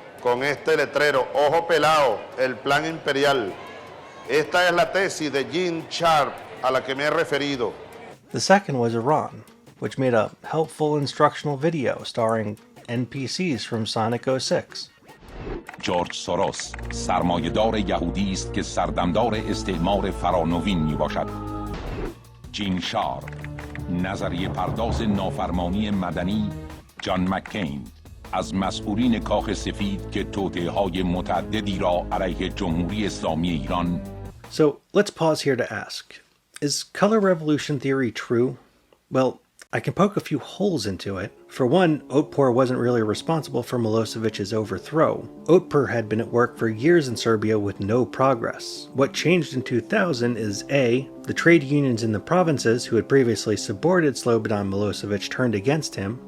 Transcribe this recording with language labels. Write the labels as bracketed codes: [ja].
[es] Con este letrero, ojo pelao, el plan imperial. Esta es la tesis de Gene Sharp a la que me he referido. [en] The second was Iran, which made a helpful instructional video starring NPCs from Sonic 06. [fa] جورج سوروس سرمایه‌دار یهودی است که سردمدار استعمار فرانوین میباشد. جین شارپ نظریه پرداز نافرمانی مدنی جان مکین از مسئولین کاخ سفید که توطئه‌های متعددی را علیه جمهوری اسلامی ایران. [en] So let's pause here to ask, is color revolution theory true? Well, I can poke a few holes into it. For one, Otpor wasn't really responsible for Milosevic's overthrow. Otpor had been at work for years in Serbia with no progress. What changed in 2000 is A, the trade unions in the provinces who had previously supported Slobodan Milosevic turned against him.